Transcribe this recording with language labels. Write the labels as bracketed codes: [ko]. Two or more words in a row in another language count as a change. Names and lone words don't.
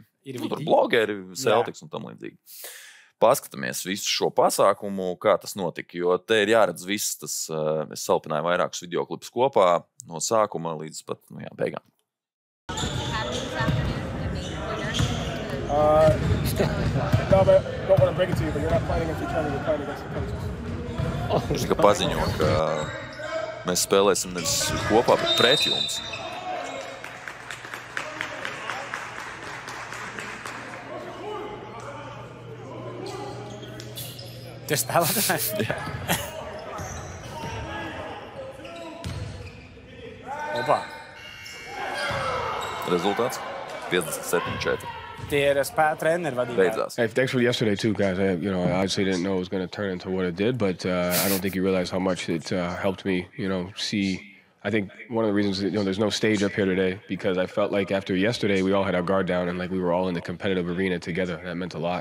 [lv] Tur blogeri, Celtics un tam līdzīgi. Paskatāmies visu šo pasākumu, kā tas notika, jo te ir jāredz viss tas, es salpināju vairākus videoklipus kopā no sākuma līdz pat, beigām. [en] No, but I don't want to break it to you, but you're not fighting against each other, you're fighting against the coaches. [lv] Viņš tikai paziņo, ka mēs spēlēsim nevis kopā, bet pret jums. Tie spēlētāji? Jā. Opa. Rezultāts 57-4. Tie ir treneri vadītāji. Beidzās. [en] Hey, thanks for yesterday too, guys. I obviously didn't know it was going to turn into what it did, but I don't think you realize how much it helped me, see. I think one of the reasons, there's no stage up here today because I felt like after yesterday we all had our guard down and like we were all in the competitive arena together. That meant a lot.